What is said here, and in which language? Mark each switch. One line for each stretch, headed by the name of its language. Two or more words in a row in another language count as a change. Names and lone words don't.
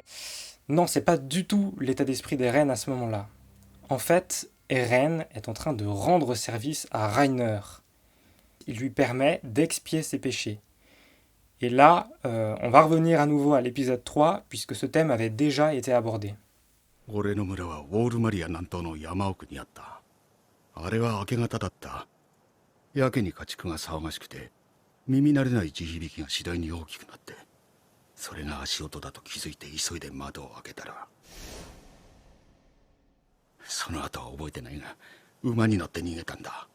French: Non, c'est pas du tout l'état d'esprit d'Eren à ce moment-là. En fait, Eren est en train de rendre service à Reiner. Il lui permet d'expier ses péchés. Et là, on va revenir à nouveau à l'épisode 3, puisque ce thème avait déjà été abordé.
Japanese: 俺の村はウォールマリア南東の山奥にあった。あれは明け方だった。やけに家畜が騒がしくて、耳慣れない地響きが次第に大きくなって、それが足音だと気づいて急いで窓を開けたら、その後は覚えてないが、馬に乗って逃げたんだ。